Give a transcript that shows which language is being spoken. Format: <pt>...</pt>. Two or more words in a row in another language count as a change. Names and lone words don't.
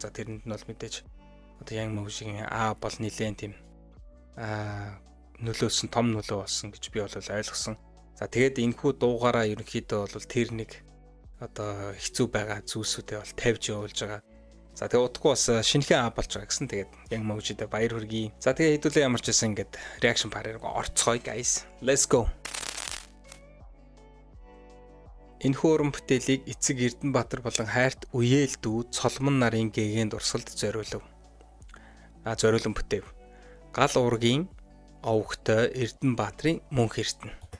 <mn>За тэрэнд нь бол мэдээж одоо Young Moji-гийн бол нэлээд тийм нөлөөсөн том нөлөө болсон гэж би бол ойлгосон. За тэгээд энэхүү дуугаараа ерөнхийдөө бол тэр нэг одоо хэцүү байгаа зүйлсүүдээ бол тавьж явуулж байгаа. За тэгээ удахгүй бас шинэхэн болж байгаа гэсэн. Тэгээд Young Moji-д баяр хүргэе. За тэгээ хэдүүлээ ямар ч байсан ингээд</mn> <en>reaction part-</en> <mn>ыг орцгоё</mn> <en>guys. Let's go.</en> <mn>Энэхүү уран бүтээлийг эцэг Эрдэнэбаатар болон хайрт үеэл дүү Цолмон нарын гэгээн дурсгалд зориулв. Зориулан бүтээв. Гал уургийн овогтой Эрдэнэбаатрын мөнх эртэн.</mn>